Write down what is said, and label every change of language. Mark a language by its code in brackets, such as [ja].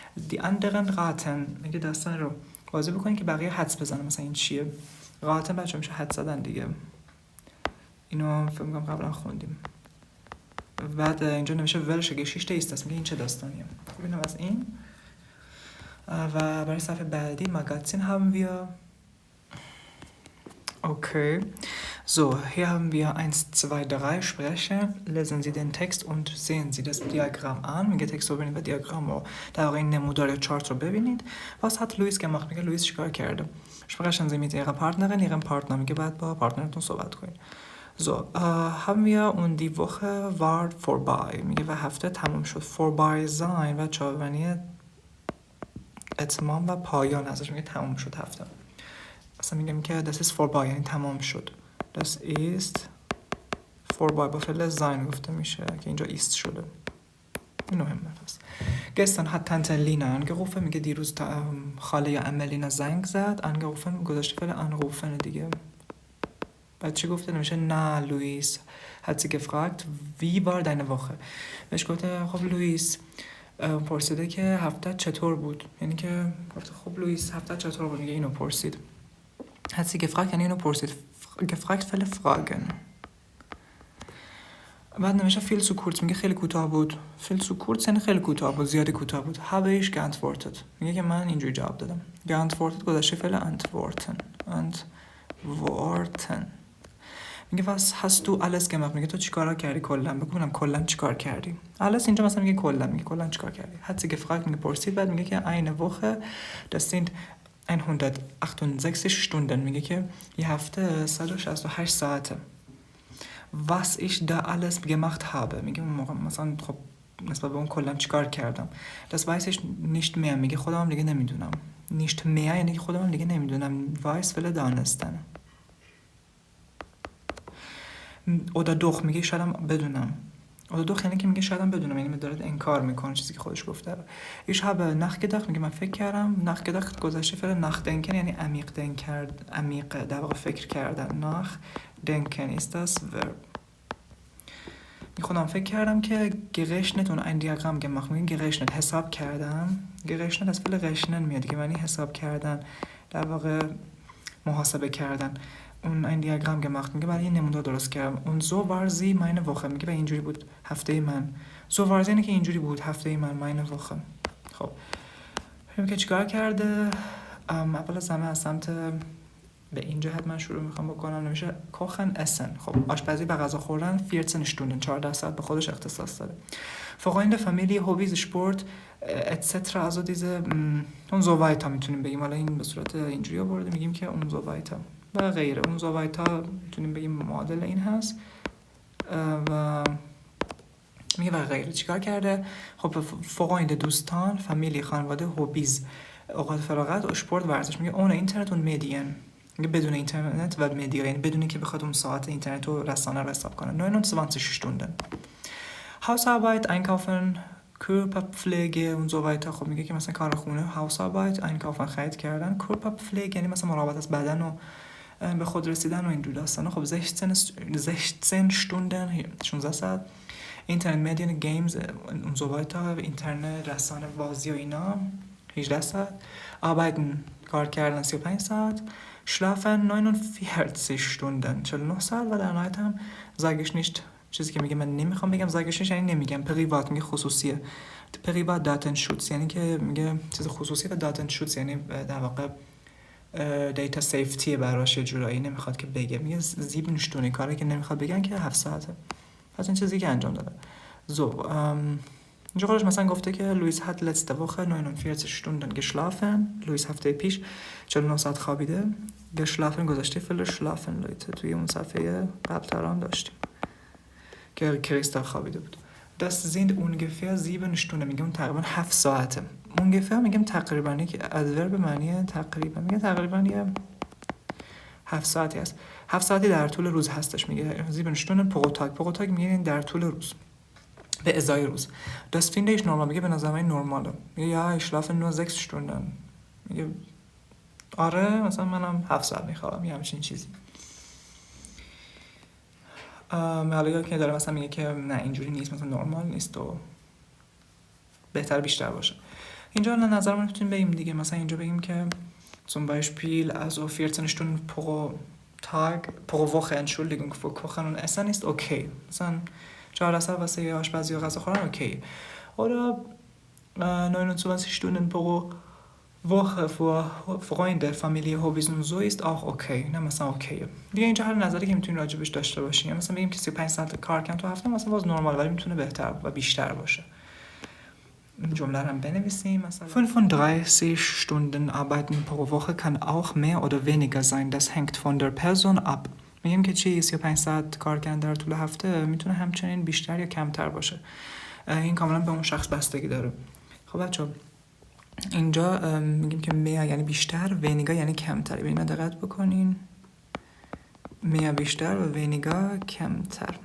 [de] die anderen raten [fa] میگه داستان رو بازی بکنید که بقیه حدس بزنن مثلا این چیه. raten بچه‌ها میشه حدس زدن دیگه، اینو فکر می‌کنم قبلا خوندیم. بعد اینجا نمیشه [de] welche Geschichte ist das، [fa] میگه این چه داستانیه. ببینم از این و برای صفحه بعدی [de] Magazin haben wir. Okay, so, hier haben wir 1, 2, 3 Sprecher. Lesen Sie den Text und sehen Sie das Diagramm an. [fa] میگه تکست رو ببینید و دیاگرام رو در واقع این نمودار یا چارت رو ببینید. [de] Was hat Luis gemacht؟ [fa] میگه لوئیس چیکار کرده؟ [de] Sprechen Sie mit Ihrer Partnerin, Ihrem Partner. [fa] میگه بعد با پارتنرتون صحبت کنید. [de] So, haben wir und die Woche war vorbei. [fa] میگه و هفته تموم شد. [de] Vorbei sein [fa] و چاونی اتمام و پایان ازش، میگه تموم شد هفته. اصلا میگم که [de] das ist vorbei [fa] یعنی تمام شد. [de] Das ist vorbei [fa] با فعل sein گفته میشه که اینجا ist شده. این مهمه. پس [de] gestern hat Tante Lina angerufen. [fa] میگه دیروز خاله املینا زنگ زد. [de] angerufen [fa] گذاشته فعل [de] anrufen [fa] دیگه. بعد چی گفته؟ نمیشه نه [de] لوئیس hat sie gefragt wie war deine Woche. [fa] بهش گفته خب لوئیس پرسیده که هفته چطور بود، یعنی که گفته خب لوئیس هفته چطور بود، میگه اینو پرسید. [de] hat sie gefragt [fa] یعنی اینو پرسید. [de] gefragt [fa] فعل [de] fragen. [fa] بعد نمیشه [de] viel zu kurz، [fa] میگه خیلی کوتاه بود. viel zu kurz یعنی خیلی کوتاه بود، زیادی کوتاه بود. [de] habe ich geantwortet [fa] میگه که من اینجوری جواب دادم. [de] geantwortet [fa] گذاشته فعل [de] antworten. antworten. [fa] میگه [de] was hast du alles gemacht؟ [fa] میگه تو چیکارا کردی کلا؟ بگم کلا چیکار کردی. alles اینجا مثلا میگه کلا، میگه کلا چیکار کردی. [de] hat sie gefragt [fa] میگه پرسید. بعد میگه که [de] eine Woche das sind 168 Stunden. [fa] میگه که یه هفته 168 ساعته. [de] was ich da alles gemacht habe. [fa] میگه اون موقع مثلا خب نسبت به اون کلا چیکار کردم. [de] das weiß ich nicht mehr. [fa] میگه خودم دیگه نمیدونم. [de] nicht mehr [fa] یعنی که خودم دیگه نمیدونم. weiß فعل دانستن. [de] oder doch [fa] میگه شایدم بدونم. oder doch یعنی که میگه شایدم بدونم، یعنی داره انکار میکنه چیزی که خودش گفته. [de] ich habe nachgedacht [fa] میگه من فکر کردم. [de] nachgedacht [fa] گذشته فعل nachdenken یعنی عمیق در واقع فکر کردن. [de] nachdenken ist das verb. [fa] خودم فکر کردم که [de] gerechnet und ein Diagramm gemacht. [fa] میگه gerechnet حساب کردم. gerechnet از فعل [de] rechnen [fa] میاد که معنی حساب کردن، در واقع محاسبه کردن. اون این دیاگرام gemacht میگه برای این نمودار درست کردم. اون [de] so war sie meine Woche [fa] میگه و اینجوری بود هفته من. [de] so war sie [fa] یعنی که اینجوری بود هفته من. meine Woche. خب ببینیم که چیکار کرده. اول از همه از سمت به این جهت من شروع میخوام بکنم. نمیشه [de] kochen essen. [fa] خب آشپزی و غذا خوردن [de] 14 Stunden [fa] 14 ساعت به خودش اختصاص داره. [de] Freunde, Familie, Hobbys, Sport etc. also diese [fa] اون [de] so weiter [fa] میتونیم بگیم. حالا این به صورت اینجوری آورده میگیم که اون so weiter و غیره. اون [de] so weiter [fa] میتونیم بگیم معادل این هست و میگه و غیره. چیکار کرده؟ خب Freunde دوستان، فامیلی خانواده، هوبیز اوقات فراغت، اسپورت ورزش. میگه اون اینترنت و مدین. میگه بدون اینترنت و مدیا یعنی بدون که بخواد اون ساعت اینترنت و رسانه رو حساب کنه. [de] 29 Stunden. Hausarbeit, einkaufen, Körperpflege und so weiter. [fa] خب میگه که مثلا کار خونه [de] Hausarbeit، einkaufen [fa] خرید کردن، [de] Körperpflege [fa] یعنی مثلا مراقبت از بدن و به خود رسیدن و این جور داستانا. خب [de] 16 Stunden [fa] 16 ساعت. اینترنت مدین گیمز [de] und so weiter [fa] اینترنت رسانه بازی و اینا 18 ساعت. [de] arbeiten [fa] کار کردن 35 ساعت. [de] schlafen 49 Stunden [fa] 49 ساعت. و در نهایت هم [de] sage ich nicht [fa] چیزی که میگه من نمیخوام بگم sage ich nicht یعنی نمیگم. privat میگه خصوصیه. [de] privat Datenschutz [fa] یعنی که میگه چیز خصوصی و Datenschutz یعنی در واقع دیتا سیفتی براش یه جورایی نمیخواد که بگه. میگه [de] 7 Stunden [fa] کاری که نمیخواد بگن که 7 ساعته. پس این چیزی که انجام داده. so اینجا خودش مثلا گفته که [de] لوئیس hat letzte Woche 49 Stunden geschlafen. [fa] لوئیس هفته پیش 49 ساعت خوابیده. [de] geschlafen [fa] گذاشته فعل [de] schlafen [fa] لایت توی اون صفحه قبل ترام داشتیم که کریستا خوابیده بود. [de] das sind ungefähr 7 Stunden [fa] میگم تقریبا 7 ساعته. [de] ungefähr [fa] میگم تقریبا که ادورب معنی تقریبا میگه تقریبا یه 7 ساعتی هست. 7 ساعتی در طول روز هستش. میگه [de] 7 Stunden pro Tag. pro Tag [fa] میگه در طول روز به ازای روز. [de] das finde ich normal [fa] میگه به نظر من نرماله. میگه یا [de] ich schlafe nur 6 Stunden. [fa] میگه آره مثلا منم 7 ساعت میخوام یا همچین چیزی. حالا که داره مثلا میگه که نه اینجوری نیست، مثلا نرمال نیست و بهتر بیشتر باشه. اینجا نظر من میتونیم بگیم دیگه. مثلا اینجا بگیم که [de] zum Beispiel also 14 Stunden pro Tag pro Woche Entschuldigung für Kochen und Essen ist okay. [fa] مثلا 4 واسه آشپزی و غذا خوردن اوکی. [de] Oder 29 Stunden pro Woche für Freunde, Familie, Hobbys und so ist auch okay. [fa] نه مثلا اوکیه. دیگه اینجا هر نظری که میتونی راجبش داشته باشی. مثلا بگیم که 35 ساعت کار کردن تو هفته مثلا باز نرمال، ولی میتونه بهتر و بیشتر باشه. این جمله رو هم بنویسیم مثلا [de] 35 Stunden arbeiten pro Woche kann auch mehr oder weniger sein. Das hängt von der Person ab. [fa] میگیم که چی 35 ساعت کار کردن در طول هفته میتونه همچنین بیشتر یا کمتر باشه. این کاملا به اون شخص بستگی داره. خب بچه‌ها اینجا میگیم که میا یعنی بیشتر، ونیگا یعنی کمتر. به اینا دقت بکنین. میا بیشتر و ونیگا کمتر.